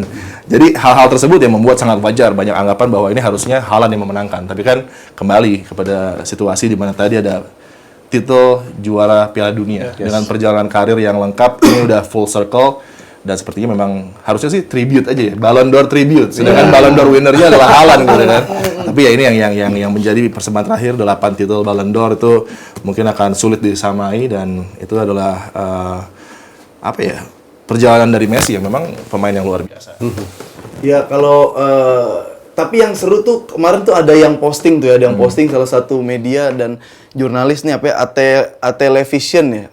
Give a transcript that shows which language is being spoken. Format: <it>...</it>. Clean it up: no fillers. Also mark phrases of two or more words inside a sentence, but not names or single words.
<id>Jadi hal-hal tersebut yang membuat sangat wajar banyak anggapan bahwa ini harusnya Haaland yang memenangkan. Tapi kan kembali kepada situasi di mana tadi ada titel juara Piala Dunia dengan perjalanan karir yang lengkap, ini udah</id> <en>full circle.</en> <id>Dan sepertinya memang harusnya sih tribute aja ya, Ballon d'Or tribute. Sedangkan Ballon d'Or winnernya adalah Haaland gitu kan. Tapi ya ini yang menjadi persembahan terakhir, 8 titel Ballon d'Or itu mungkin akan sulit disamai, dan itu adalah perjalanan dari Messi yang memang pemain yang luar biasa. Ya kalau tapi yang seru tuh kemarin tuh ada yang posting tuh ya, ada yang posting salah satu media dan jurnalis nih Television.</id>